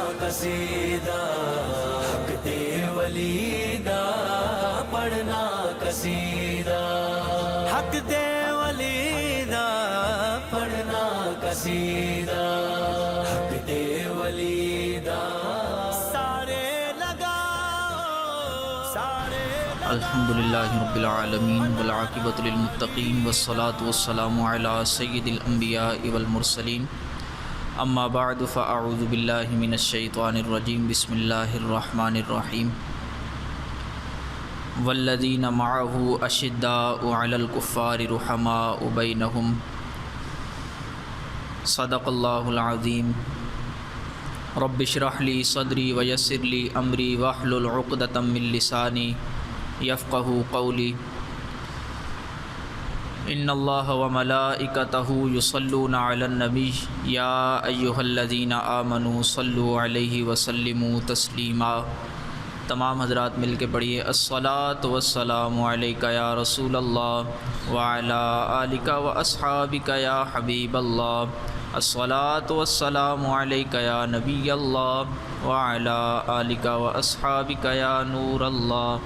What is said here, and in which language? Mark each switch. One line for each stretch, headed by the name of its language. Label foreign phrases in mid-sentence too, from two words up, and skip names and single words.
Punjabi: قصیدہ حق دے ولی دا پڑھنا قصیدہ حق دے ولی دا پڑھنا قصیدہ حق دے ولی دا سارے لگاؤ سارے
Arabic: الحمدللہ رب العالمین والعاقبۃ للمتقین والصلاة والسلام علی سید الانبیاء والمرسلین اما بعد فاعوذ باللہ من الشیطان الرجیم بسم اللہ الرحمن الرحیم والذین معہ اشداء علی الکفار رحماء بینہم صدق اللہ العظیم رب اشرح لی صدری ویسر لی امری واحلل عقدۃ من لسانی یفقہوا قولی ان اللہ وملائکتہ یصلون علی النبی یا ایہا الذین آمنوا صلوا علیہ وسلموا تسلیما۔
Urdu: تمام حضرات مل کے پڑھیے
Arabic: الصلاۃ والسلام علیک یا رسول اللہ وعلی آلک واصحابک یا حبیب اللہ، الصلاۃ والسلام علیک یا نبی اللہ وعلی آلک واصحابک یا نور اللہ۔